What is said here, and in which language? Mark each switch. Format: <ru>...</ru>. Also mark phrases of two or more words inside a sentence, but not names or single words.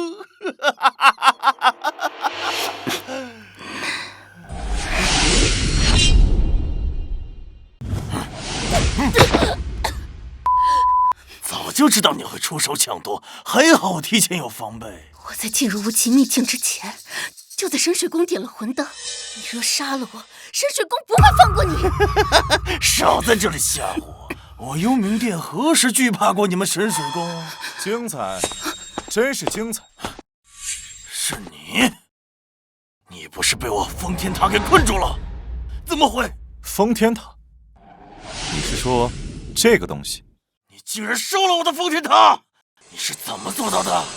<zh>早就知道你会出手搶奪，還好我提前有防備。我在進入無極秘境之前，就在神水宮點了魂燈。你若殺了我，神水宮不會放過你。少在這裡嚇唬我！幽冥殿何時懼怕過你們神水宮？精彩，真是精彩！是你？你不是被我封天塔給困住了？怎麼會？封天塔？你是說這個東西？你竟然收了我的封天塔！你是怎麼做到的？</zh>